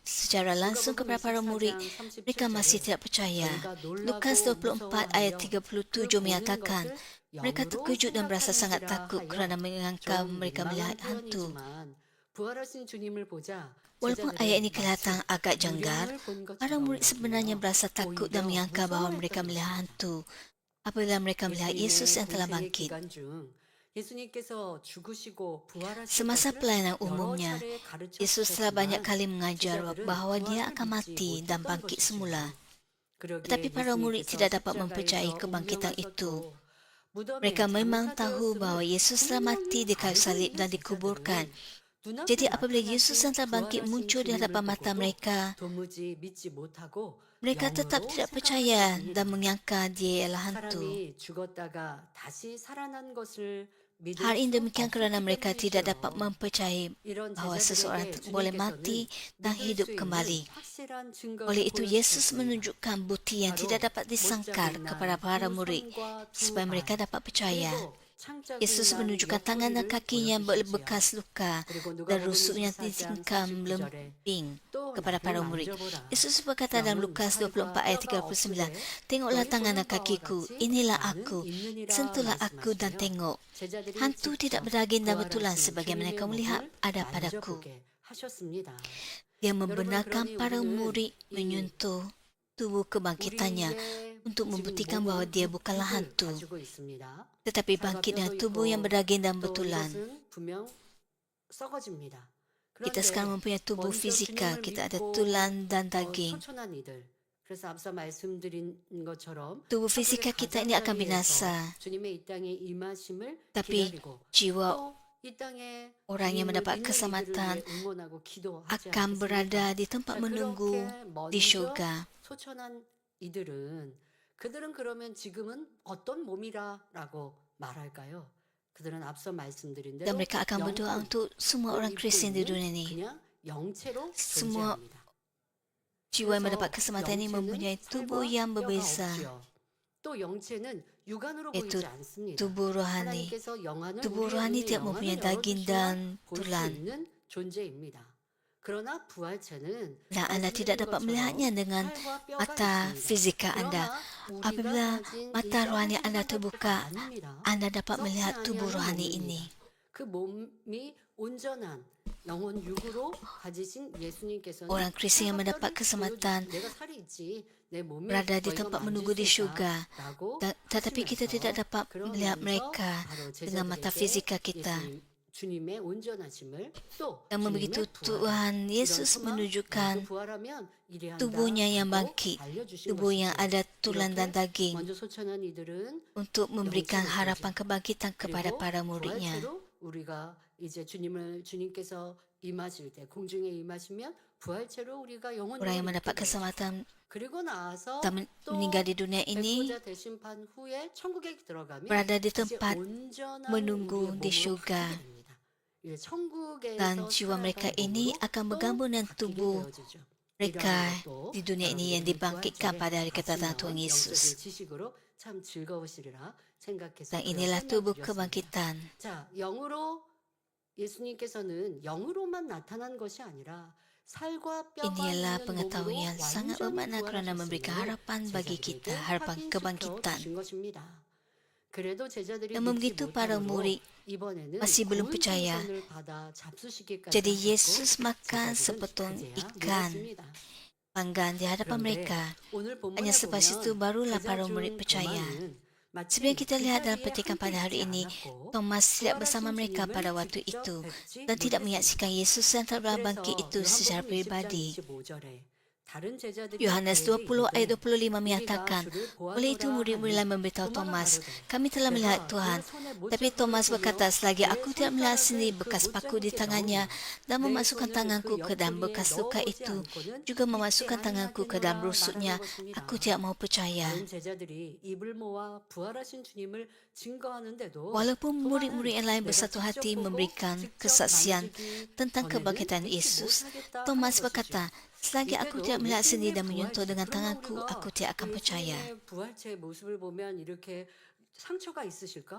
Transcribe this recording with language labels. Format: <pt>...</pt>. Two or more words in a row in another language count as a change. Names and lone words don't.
<ms>secara langsung kepada para murid, mereka masih tidak percaya. Lukas 24 ayat 37 menyatakan, mereka terkejut dan berasa sangat takut kerana menyangka mereka melihat hantu.</ms> <ko>부활하신 주님을 보자</ko> <ms>Walaupun ayat ini kelihatan agak janggal, para murid sebenarnya berasa takut dan menyangka bahawa mereka melihat hantu apabila mereka melihat Yesus yang telah bangkit.</ms> <ko>예수님께서 죽으시고 부활하신</ko> <ms>Semasa</ms> <ko>것을</ko> <ms>pelayanan</ms> <ko>여러</ko> <ms>umumnya,</ms> <ko>차례 가르쳐</ko> <ms>Yesus telah banyak</ms> <ko>주셨지만</ko> <ms>kali mengajar</ms> <ko>제자들은</ko> <ms>bahawa dia</ms> <ko>부활을</ko> <ms>akan</ms> <ko>믿지</ko> <ms>mati dan</ms> <ko>못했던</ko> <ms>bangkit semula.</ms> <ko>것이죠. 그러기에</ko> <ms>Tetapi para murid</ms> <ko>예수님께서</ko> <ms>tidak dapat mempercayai</ms> <ko>십자가에서</ko> <ms>kebangkitan itu.</ms> <ko>운명하셨고 무덤에</ko> <ms>Mereka memang tahu bahawa</ms> <ko>장사되었음을</ko> <ms>Yesus telah mati</ms> <ko>분명히</ko> <ms>di kayu</ms> <ko>알고</ko> <ms>salib</ms> <ko>있는</ko> <ms>dan dikuburkan.</ms> <ko>제자들은</ko> <ms>Jadi</ms> <ko>눈앞에</ko> <ms>apabila Yesus yang</ms> <ko>나타나신</ko> <ms>telah bangkit</ms> <ko>부활하신</ko> <ms>muncul di</ms> <ko>주님을</ko> <ms>hadapan mata</ms> <ko>보고도</ko> <ms>mereka,</ms> <ko>도무지 믿지 못하고</ko> <ms>mereka tetap</ms> <ko>영으로</ko> <ms>tidak percaya</ms> <ko>생각하셨습니다.</ko> <ms>dan menyangka dia ialah hantu.</ms> <ko>사람이 죽었다가 다시 살아난 것을 믿을</ko> <ms>Hal ini</ms> <ko>수</ko> <ms>demikian kerana</ms> <ko>없기</ko> <ms>mereka tidak dapat</ms> <ko>때문이죠.</ko> <ms>mempercayai</ms> <ko>이런</ko> <ms>bahawa seseorang</ms> <ko>제자들에게</ko> <ms>boleh</ms> <ko>주님께서는</ko> <ms>mati dan</ms> <ko>믿을</ko> <ms>hidup</ms> <ko>수 있는</ko> <ms>kembali.</ms> <ko>확실한 증거를</ko> <ms>Oleh itu, Yesus</ms> <ko>보여주셨습니다.</ko> <ms>menunjukkan bukti yang tidak</ms> <ko>바로</ko> <ms>dapat disangkal</ms> <ko>못자국</ko> <ms>kepada</ms> <ko>난</ko> <ms>para</ms> <ko>두</ko> <ms>murid</ms> <ko>손과 두</ko> <ms>supaya mereka</ms> <ko>발,</ko> <ms>dapat percaya.</ms> <ko>그리고 창자국</ko> <ms>Yesus</ms> <ko>난</ko> <ms>menunjukkan tangan dan</ms> <ko>옆구리를</ko> <ms>kakinya yang</ms> <ko>보여주셨지요.</ko> <ms>berbekas luka</ms> <ko>그리고</ko> <ms>dan</ms> <ko>누가복음</ko> <ms>rusuk yang</ms> <ko>24장</ko> <ms>ditingkam</ms> <ko>49절에</ko> <ms>lembing</ms> <ko>또</ko> <ms>kepada</ms> <ko>나를</ko> <ms>para murid.</ms> <ko>만져보라.</ko> <ms>Yesus berkata dalam</ms> <ko>나는</ko> <ms>Lukas</ms> <ko>살과</ko> <ms>24 ayat</ms> <ko>뼈가</ko> <ms>39,</ms> <ko>없으되</ko> <ms>"Tengoklah</ms> <ko>너희</ko> <ms>tangan</ms> <ko>보는</ko> <ms>dan</ms> <ko>바와</ko> <ms>kakiku,</ms> <ko>같이</ko> <ms>inilah</ms> <ko>나는</ko> <ms>aku.</ms> <ko>있느니라</ko> <ms>Sentuhlah aku dan</ms> <ko>말씀하시며</ko> <ms>tengok.</ms> <ko>제자들이</ko> <ms>Hantu tidak</ms> <ko>직접</ko> <ms>berdaging dan bertulang</ms> <ko>부활하신</ko> <ms>sebagaimana</ms> <ko>주님의</ko> <ms>kau melihat</ms> <ko>몸을</ko> <ms>ada padaku."</ms> <ko>만져보게 하셨습니다.</ko> <ms>Dia</ms> <ko>여러분,</ko> <ms>membenarkan</ms> <ko>그러니</ko> <ms>para</ms> <ko>우리는</ko> <ms>murid</ms> <ko>이</ko> <ms>menyentuh tubuh kebangkitannya</ms> <ko>우리의</ko> <ms>untuk</ms> <ko>지금</ko> <ms>membuktikan</ms> <ko>몸은</ko> <ms>bahawa dia</ms> <ko>이</ko> <ms>bukanlah</ms> <ko>육을</ko> <ms>hantu,</ms> <ko>가지고 있습니다.</ko> <ms>tetapi</ms> <ko>살과</ko> <ms>bangkit dengan</ms> <ko>뼈도</ko> <ms>tubuh yang</ms> <ko>있고</ko> <ms>berdaging dan</ms> <ko>또</ko> <ms>bertulang.</ms> <ko>이것은 분명 썩어집니다.</ko> <ms>Kita sekarang</ms> <ko>그런데</ko> <ms>mempunyai tubuh</ms> <ko>먼저</ko> <ms>fizikal,</ms> <ko>주님을</ko> <ms>kita ada</ms> <ko>믿고</ko> <ms>tulang dan daging.</ms> <ko>초천한 이들. 그래서 앞서 말씀드린 것처럼</ko> <ms>Tubuh fizikal kita ini akan binasa,</ms> <ko>주님의 이 땅에 임하심을</ko> <ms>tapi</ms> <ko>기다리고</ko> <ms>jiwa</ms> <ko>또 이 땅에</ko> <ms>orang yang</ms> <ko>주님을</ko> <ms>mendapat</ms> <ko>믿는</ko> <ms>keselamatan</ms> <ko>이들을 위해 응원하고 기도하지</ko> <ms>akan</ms> <ko>않겠습니까?</ko> <ms>berada di tempat</ms> <ko>자,</ko> <ms>menunggu</ms> <ko>그렇게</ko> <ms>di</ms> <ko>먼저</ko> <ms>syurga.</ms> <ko>소천한 그들은 그러면 지금은 어떤 몸이라라고 말할까요? 그들은 앞서 말씀드린</ko> <ms>Dan</ms> <ko>대로</ko> <ms>mereka akan berdoa</ms> <ko>영혼,</ko> <ms>untuk semua orang</ms> <ko>입고</ko> <ms>Kristian di</ms> <ko>있는</ko> <ms>dunia ini.</ms> <ko>그냥 영체로</ko> <ms>Semua</ms> <ko>존재합니다.</ko> <ms>jiwa yang</ms> <ko>그래서</ko> <ms>mendapat keselamatan ini</ms> <ko>영체는</ko> <ms>mempunyai tubuh</ms> <ko>살과</ko> <ms>yang</ms> <ko>뼈가</ko> <ms>berbeza,</ms> <ko>없지요. 또 영체는 육안으로</ko> <ms>yaitu</ms> <ko>보이지 않습니다.</ko> <ms>tubuh rohani.</ms> <ko>하나님께서 영안을</ko> <ms>Tubuh</ms> <ko>우리의</ko> <ms>rohani</ms> <ko>눈에</ko> <ms>tidak</ms> <ko>영안을</ko> <ms>mempunyai daging</ms> <ko>열어주셔야</ko> <ms>dan</ms> <ko>볼 수</ko> <ms>tulang.</ms> <ko>있는 존재입니다. 그러나 부활체는</ko> <ms>Dan anda tidak</ms> <ko>말씀드린</ko> <ms>dapat</ms> <ko>것처럼</ko> <ms>melihatnya dengan</ms> <ko>살과 뼈가</ko> <ms>mata</ms> <ko>있습니다.</ko> <ms>fizikal anda.</ms> <ko>그러나</ko> <ms>Apabila</ms> <ko>우리가 가진</ko> <ms>mata</ms> <ko>이</ko> <ms>rohani</ms> <ko>썩은</ko> <ms>anda</ms> <ko>상태가</ko> <ms>terbuka,</ms> <ko>아닙니다.</ko> <ms>anda dapat</ms> <ko>썩지</ko> <ms>melihat tubuh</ms> <ko>아니하는</ko> <ms>rohani</ms> <ko>몸입니다.</ko> <ms>ini.</ms> <ko>그 몸이 온전한 영혼 육으로 가지신 예수님께서는</ko> <ms>Orang Kristian yang</ms> <ko>살과</ko> <ms>mendapat</ms> <ko>뼈를</ko> <ms>keselamatan</ms> <ko>보여주시고 내가 살이 있지 내 몸이</ko> <ms>berada di</ms> <ko>너희가</ko> <ms>tempat</ms> <ko>만질</ko> <ms>menunggu</ms> <ko>수</ko> <ms>di syurga.</ms> <ko>있다라고</ko> <ms>Tetapi kita tidak</ms> <ko>하시면서</ko> <ms>dapat melihat</ms> <ko>그러면서</ko> <ms>mereka</ms> <ko>바로</ko> <ms>dengan mata</ms> <ko>제자들에게</ko> <ms>fizikal kita.</ms> <ko>주님의 온전하심을 또</ko> <ms>Dan begitu</ms> <ko>주님의 부활,</ko> <ms>Tuhan Yesus</ms> <ko>이런 소망,</ko> <ms>menunjukkan</ms> <ko>너도 부활하면 이래한다</ko> <ms>tubuhnya yang</ms> <ko>라고</ko> <ms>bangkit,</ms> <ko>알려주신</ko> <ms>tubuh yang</ms> <ko>것이죠.</ko> <ms>ada tulang dan</ms> <ko>이렇게</ko> <ms>daging,</ms> <ko>먼저 소천한 이들은</ko> <ms>untuk memberikan</ms> <ko>영체로</ko> <ms>harapan kebangkitan kepada</ms> <ko>그리고</ko> <ms>para muridnya.</ms> <ko>부활체로 우리가 이제 주님께서 임하실 때 공중에 임하시면 부활체로 우리가 영혼으로</ko> <ms>Orang yang</ms> <ko>있게</ko> <ms>mendapat</ms> <ko>되죠.</ko> <ms>keselamatan</ms> <ko>그리고 나서</ko> <ms>dan</ms> <ko>또</ko> <ms>meninggal di dunia ini</ms> <ko>백보자 대심판 후에 천국에 들어가면</ko> <ms>berada di</ms> <ko>이제</ko> <ms>tempat</ms> <ko>온전한</ko> <ms>menunggu</ms> <ko>우리의</ko> <ms>di</ms> <ko>몸으로</ko> <ms>syurga.</ms> <ko>바뀌게 됩니다. 예, 천국에서</ko> <ms>Dan jiwa mereka</ms> <ko>살아갈</ko> <ms>ini</ms> <ko>몸으로</ko> <ms>akan</ms> <ko>또</ko> <ms>bergabung dengan</ms> <ko>바뀌게</ko> <ms>tubuh</ms> <ko>되어지죠.</ko> <ms>mereka</ms> <ko>이러한 것도</ko> <ms>di dunia ini yang</ms> <ko>여러분들이</ko> <ms>dibangkitkan</ms> <ko>부활체에</ko> <ms>pada hari kedatangan</ms> <ko>갔으면</ko> <ms>Tuhan</ms> <ko>영적인</ko> <ms>Yesus.</ms> <ko>지식으로 참 즐거우시리라 생각해서</ko> <ms>Dan</ms> <ko>그런</ko> <ms>inilah tubuh</ms> <ko>설명드렸습니다.</ko> <ms>kebangkitan.</ms> <ko>자, 영으로 예수님께서는 영으로만 나타난 것이 아니라 살과 뼈가</ko> <ms>Inilah</ms> <ko>있는</ko> <ms>pengetahuan</ms> <ko>몸으로</ko> <ms>yang sangat</ms> <ko>완전히</ko> <ms>bermakna kerana memberikan</ms> <ko>부활하셨음을</ko> <ms>harapan bagi kita,</ms> <ko>제자들에게</ko> <ms>harapan</ms> <ko>확인시켜</ko> <ms>kebangkitan.</ms> <ko>주신 것입니다. 그래도 제자들이</ko> <ms>Dan</ms> <ko>믿지</ko> <ms>begitu para</ms> <ko>못함으로</ko> <ms>murid</ms> <ko>이번에는</ko> <ms>masih belum</ms> <ko>구운</ko> <ms>percaya.</ms> <ko>생선을 받아 잡수시기까지</ko> <ms>Jadi</ms> <ko>하셨고</ko> <ms>Yesus makan</ms> <ko>제자들은</ko> <ms>sepotong</ms> <ko>그제야</ko> <ms>ikan</ms> <ko>믿었습니다.</ko> <ms>panggang di hadapan</ms> <ko>그런데</ko> <ms>mereka.</ms> <ko>오늘 본문에</ko> <ms>Hanya selepas itu</ms> <ko>보면</ko> <ms>barulah</ms> <ko>제자</ko> <ms>para</ms> <ko>중</ko> <ms>murid percaya.</ms> <ko>도마는 마치</ko> <ms>Sebenarnya kita</ms> <ko>그</ko> <ms>lihat dalam</ms> <ko>자리에</ko> <ms>petikan</ms> <ko>함께</ko> <ms>pada hari</ms> <ko>있지</ko> <ms>ini,</ms> <ko>않았고</ko> <ms>Thomas tidak bersama</ms> <ko>부활하신</ko> <ms>mereka</ms> <ko>주님을</ko> <ms>pada waktu</ms> <ko>직접</ko> <ms>itu</ms> <ko>뵙지</ko> <ms>dan tidak</ms> <ko>못했습니다.</ko> <ms>menyaksikan Yesus yang telah bangkit itu secara</ms> <ko>요한복음 20장</ko> <ms>pribadi.</ms> <ko>25절에 다른 제자들이</ko> <ms>Yohanes</ms> <ko>그에게</ko> <ms>20 ayat</ms> <ko>이르되</ko> <ms>25 menyatakan, oleh itu murid-murid lain memberitahu Thomas, kami telah melihat Tuhan. Tapi Thomas berkata, selagi aku tidak melihat sendiri bekas paku di tangannya dan memasukkan tanganku ke dalam bekas luka itu, juga memasukkan tanganku ke dalam rusuknya, aku tidak mau percaya.</ms> <ko>다른 제자들이 입을 모아 부활하신 주님을 증거하는데도</ko> <ms>Walaupun murid-murid yang lain bersatu hati memberikan kesaksian tentang kebangkitan Yesus, Thomas berkata, selagi aku tidak melihat sendiri dan menyentuh dengan tanganku, aku tidak akan percaya.</ms> <ko>예수님의 부활체의 모습을 보면 이렇게 상처가 있으실까?</ko>